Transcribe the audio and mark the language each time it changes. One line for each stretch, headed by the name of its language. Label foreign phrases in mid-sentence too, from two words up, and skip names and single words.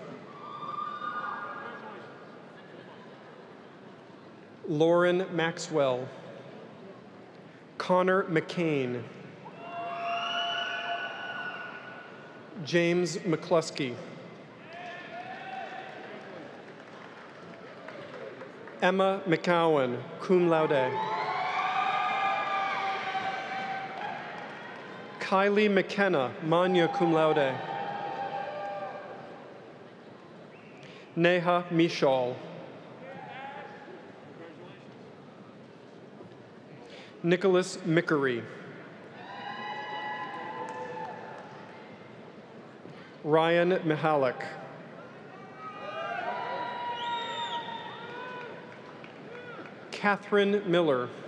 English: Lauren Maxwell. Connor McCain. James McCluskey. Emma McCowan,
Latin: cum laude.
English: Kylie McKenna,
Latin: magna cum laude.
English: Neha Mishal. Nicholas Mickery. Ryan Mihalik. Catherine Miller.